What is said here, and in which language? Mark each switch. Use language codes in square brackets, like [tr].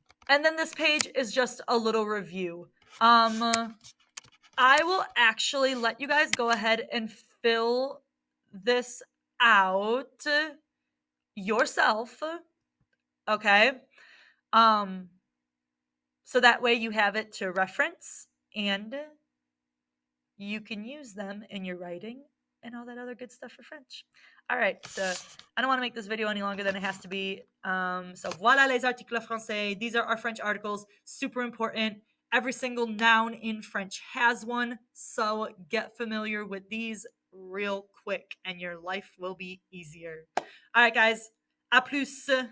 [en] And then this page is just a little review. I will actually let you guys go ahead and fill this out yourself. Okay. So that way you have it to reference and you can use them in your writing and all that other good stuff for French. All right, so I don't want to make this video any longer than it has to be. [fr] So voilà les articles français. [en] These are our French articles, super important. Every single noun in French has one, so get familiar with these real quick and your life will be easier. All right, guys, [fr] à plus.